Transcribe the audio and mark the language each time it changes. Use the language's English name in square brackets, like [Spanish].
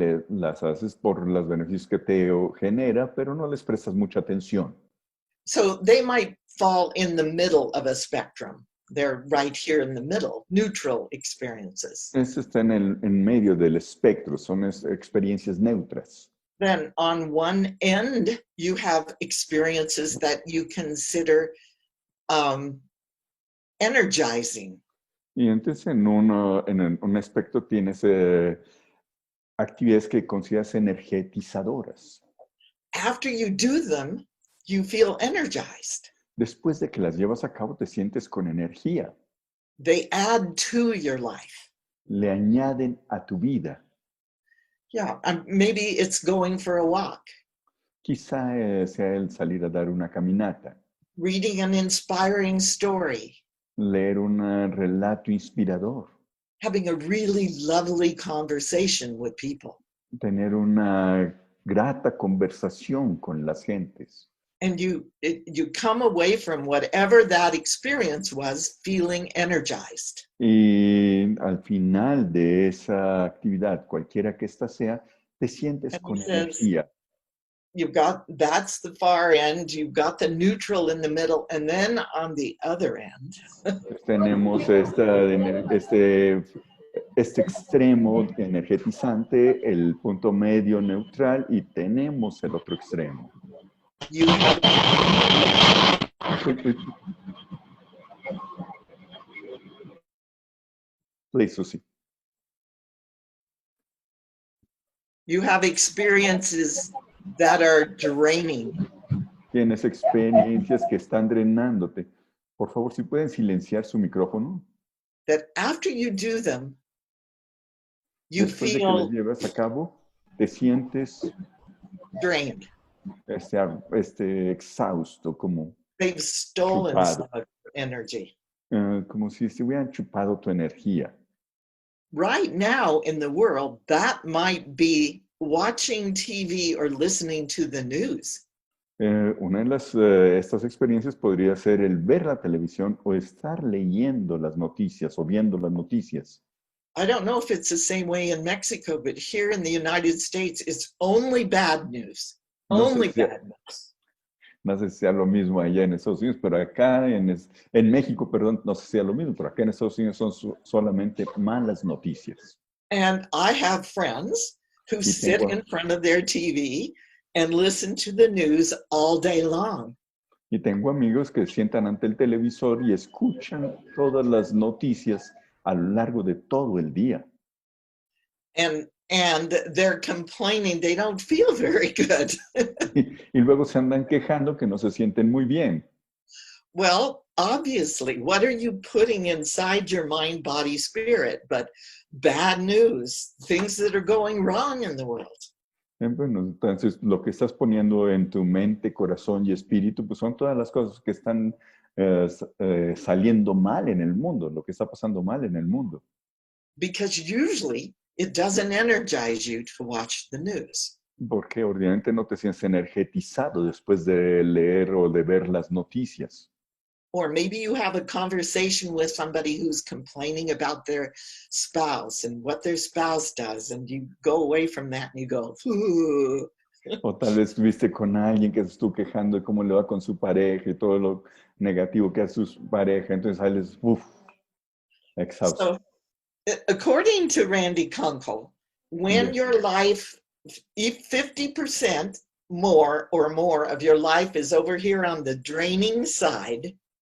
[Spanish] Las haces por los beneficios que te genera, pero no les prestas mucha atención. [English] So they might fall in the middle of a spectrum. They're right here in the middle, neutral experiences. [Spanish] Eso está en medio del espectro, son experiencias neutras. [English] Then on one end, you have experiences that you consider energizing. [Spanish] Y entonces en un aspecto tienes actividades que consideras energetizadoras. [English] After you do them, you feel energized. [Spanish] Después de que las llevas a cabo, te sientes con energía. [English] They add to your life. [Spanish] Le añaden a tu vida. [English] Yeah, maybe it's going for a walk. [Spanish] Quizá sea el salir a dar una caminata. [English] Reading an inspiring story. [Spanish] Leer un relato inspirador. [English] Having a really lovely conversation with people. [Spanish] Tener una grata conversación con las gentes. [English] And you come away from whatever that experience was feeling energized. [Spanish] Y al final de esa actividad, cualquiera que ésta sea, te sientes [English] And [Spanish] con [English] he says, [Spanish] energía. [English] That's the far end, you've got the neutral in the middle, and then on the other end. [Spanish] Tenemos este extremo energetizante, el punto medio neutral, y tenemos el otro extremo. [English] You have, Please, Suzi. you have experiences that are draining. [Spanish] Tienes experiencias que están drenándote. Por favor, si pueden silenciar su micrófono. [English] That after you do them, you [Spanish] Después de que las llevas a cabo, te sientes [English] drained. [Spanish] exhausto, como [English] They've stolen [Spanish] Chupado. [English] some of your energy. [Spanish] como si se hubieran chupado tu energía. [English] Right now in the world, that might be watching TV or listening to the news. [Spanish] Una de estas experiencias podría ser el ver la televisión o estar leyendo las noticias o viendo las noticias. [English] I don't know if it's the same way in Mexico, but here in the United States, it's only bad news. [Spanish] No sé [English] Only [Spanish] si- [English] bad news. [Spanish] No sé si sea lo mismo allá en Estados Unidos, pero acá en México, perdón, no sé si sea lo mismo, pero acá en Estados Unidos son solamente malas noticias. [English] And I have friends who sit [Spanish] tengo- [English] in front of their TV and listen to the news all day long. [Spanish] Y tengo amigos que se sientan ante el televisor y escuchan todas las noticias a lo largo de todo el día. [English] And they're complaining they don't feel very good. [Spanish] Y luego se andan quejando que no se sienten muy bien. [English] Well, obviously, what are you putting inside your mind, body, spirit? But bad news, things that are going wrong in the world. [Spanish] Bueno, entonces lo que estás poniendo en tu mente, corazón y espíritu, pues son todas las cosas que están saliendo mal en el mundo, lo que está pasando mal en el mundo. [English] Because usually it doesn't energize you to watch the news. [Spanish] Porque ordinariamente no te sientes energetizado después de leer o de ver las noticias. [English] Or maybe you have a conversation with somebody who's complaining about their spouse and what their spouse does, and you go away from that and you go, "Ooh." [Spanish] O tal vez estuviste con alguien que se estuvo quejando de cómo le va con su pareja y todo lo negativo que hace su pareja, entonces sales, exhausto. [English] So, according to Randy Kunkel, when Yes. your life, if 50% more of your life is over here on the draining side,